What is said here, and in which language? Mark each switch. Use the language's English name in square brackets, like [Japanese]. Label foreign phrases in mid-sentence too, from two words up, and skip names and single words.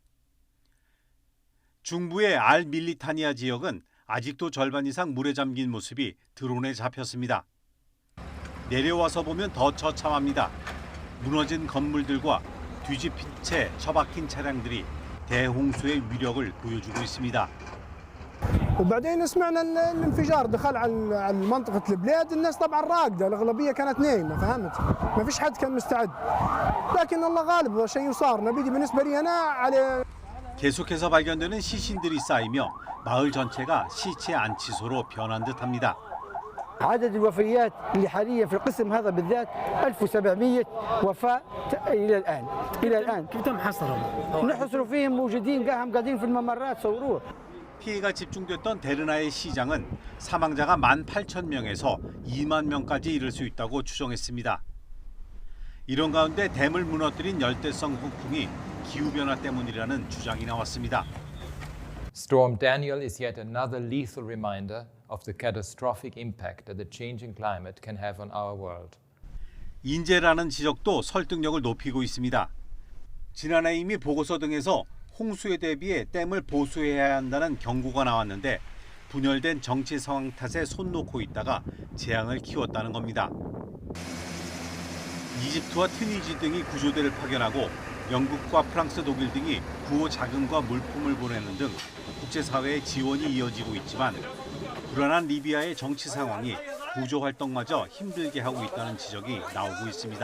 [Korean] 중부의 알 밀리타니아 지역은 아직도 절반 이상 물에 잠긴 모습이 드론에 잡혔습니다. 내려와서 보면 더 처참합니다. 무너진 건물들과 뒤집힌 채 처박힌 차량들이 대홍수의 위력을 보여주고 있습니다. [Arabic] وبعدين سمعنا الانفجار دخل على منطقة البلاد. الناس طبعا راقدة، الأغلبية كانت نايمة، فهمت؟ ما فيش حد كان مستعد. لكن الله غالب، شيء صار. نبيدي بالنسبة لي أنا على [Korean] 계속해서 발견되는 시신들이 쌓이며 마을 전체가 시체 안치소로 변한 듯합니다. [Arabic] عدد الوفيات اللي حاليا في القسم هذا بالذات 1700 وفاة إلى الآن. كيف تم حصرهم؟ نحصر فيهم موجودين قاعدين في الممرات صوروه. [Korean] 피해가 집중됐던 데르나의 시장은 사망자가 18,000명에서 2만 명까지 이를 수 있다고 추정했습니다. 이런 가운데 댐을 무너뜨린 열대성 폭풍이 기후변화 때문이라는 주장이 나왔습니다. [English] Storm Daniel is yet another lethal reminder of the catastrophic impact that the changing climate can have on our world. [Korean] 인재라는 지적도 설득력을 높이고 있습니다. 지난해 이미 보고서 등에서 홍수에 대비해 댐을 보수해야 한다는 경고가 나왔는데 분열된 정치 상황 탓에 손 놓고 있다가 재앙을 키웠다는 겁니다. 이집트와 튀니지 등이 구조대를 파견하고 영국과 프랑스, 독일 등이 구호 자금과 물품을 보내는 등 국제사회의 지원이 이어지고 있지만 불안한 리비아의 정치 상황이 구조 활동마저 힘들게 하고 있다는 지적이 나오고 있습니다.